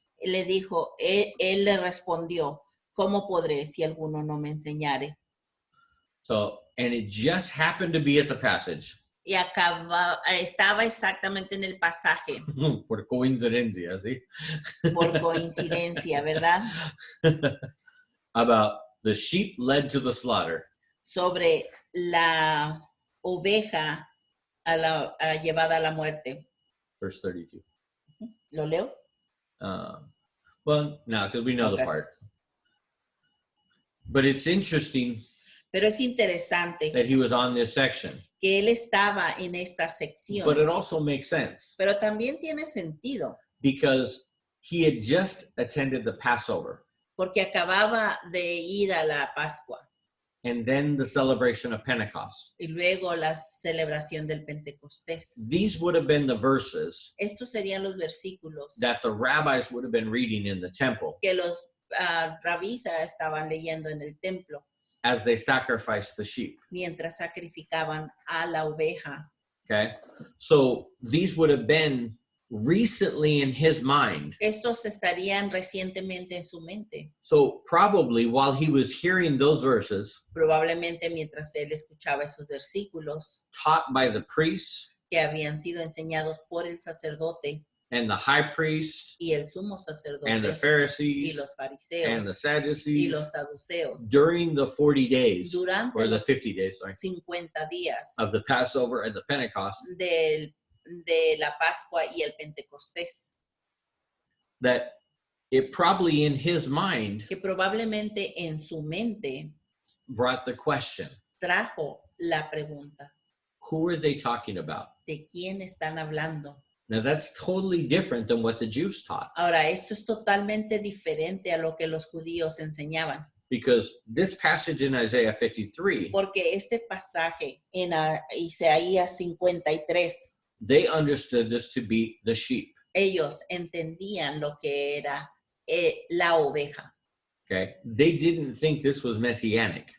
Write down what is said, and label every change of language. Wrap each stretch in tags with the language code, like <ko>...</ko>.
<es>Le dijo, él le respondió, ¿cómo podré si alguno no me enseñare?</es> <en>So, and it just happened to be at the passage,</en> <es>Y estaba exactamente en el pasaje, por coincidencia, ¿sí? por coincidencia, ¿verdad?</es> <en>About the sheep led to the slaughter.</en> <es>Sobre la oveja llevada a la muerte.</es> <en>Verse 32.</en> <es>¿Lo leo?</es> <en>Well, no, because we know the Okay. part. But it's interesting</en> <es>Pero es interesante</es> <en>that he was on this section.</en> <es>que él estaba en esta sección.</es> <en>But it also makes sense</en> <es>Pero también tiene sentido,</es> <en>because he had just attended the Passover</en> <es>porque acababa de ir a la Pascua</es> <en>and then the celebration of Pentecost.</en> <es>y luego la celebración del Pentecostés.</es> <en>These would have been the verses</en> <es>Estos serían los versículos</es> <en>that the rabbis would have been reading in the temple</en> <es>que los rabíes estaban leyendo en el templo</es> <en>as they sacrificed the sheep.</en> <es>mientras sacrificaban a la oveja.</es> <en>Okay, so these would have been recently in his mind.</en> <es>Estos estarían recientemente en su mente,</es> <en>So probably while he was hearing those verses</en> <es>probablemente mientras él escuchaba esos versículos</es> <en>taught by the priests</en> <es>que habían sido enseñados por el sacerdote</es> <en>and the high priest</en> <es>y el sumo</es> <en>and the</en> <es>sacerdote y</es> <en>Pharisees</en> <es>los</es> <en>and the</en> <es>fariseos y</es> <en>Sadducees</en> <es>los saduceos</es> <en>during the 40 days</en> <es>durante</es> <en>or the</en> <es>los</es> <en>50 days, sorry,</en> <es>50 días</es> <en>of the Passover and the Pentecost,</en> <es>de la Pascua y el Pentecostés,</es> <en>that it probably in his mind</en> <es>que probablemente en su mente</es> <en>brought the question,</en> <es>trajo la pregunta,</es> <en>who are they talking about?</en> <es>¿de quién están hablando?</es> <en>Now that's totally different than what the Jews taught,</en> <es>Ahora, esto es totalmente diferente a lo que los judíos enseñaban,</es> <en>because this passage in Isaiah 53,</en> <es>porque este pasaje en Isaías 53,</es> <en>they understood this to be the sheep.</en> <es>ellos entendían lo que era la oveja.</es> <en>Okay, they didn't think this was messianic.</en>